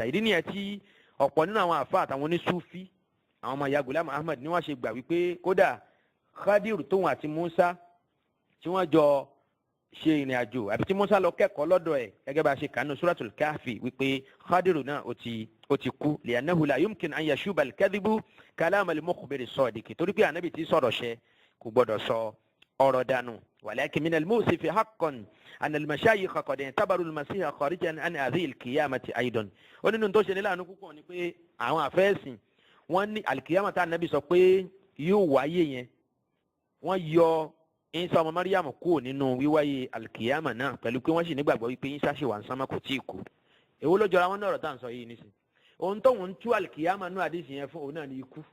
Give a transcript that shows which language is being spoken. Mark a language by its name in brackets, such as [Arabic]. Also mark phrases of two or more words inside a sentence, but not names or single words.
[Yoruba] Ìdí nìyẹn tí ọ̀pọ̀ nínú àwọn àfáà àtàwọn onísúfí àwọn ọmọ ìyá Ghulam Ahmad ni wọ́n ṣe gbà wípé kódà Khadiru tóun àti Musa tí wọ́n jọ ṣe ìrìn àjò àbí tí Musa lọ kẹ́kọ̀ọ́ lọ́dọ̀ ẹ̀ gẹ́gẹ́ bá a ṣe kànú Suratul Kahfi wípé Khadiru náà ó ti kú [Arabic] لأنه لا يمكن أن يشوب الكذب كلام المخبر الصادق. [Yoruba] Torí pé Ànábì tí sọ̀rọ̀ ṣẹ kò gbọ́dọ̀ sọ ọ̀rọ̀ dànù. [Arabic] ولكن من المؤسف حقا أن المشايخ قد اعتبروا المسيح خارجا عن هذه القيامة أيضا. [Yoruba] ó nínú tó ṣe ní láàánú púpọ̀ ni pé àwọn àfẹ́sìn wọ́n ní alikiyama tá Ànábì sọ pé yóò wáyé yẹn wọ́n yọ Ìsá ọmọ Maryam kúrò nínú wíwáyé alikiyama náà pẹ̀lú pé wọ́n sì nígbàgbọ́ wípé Ìsá ṣì wà ń sánmà kò tí ì kú. èwo ló jọra wọn náà ọ̀rọ̀ tá à ń sọ yìí nísìn. ohun tó ń tú alikiyama nú àdìsí yẹn fún òun náà ní ikú.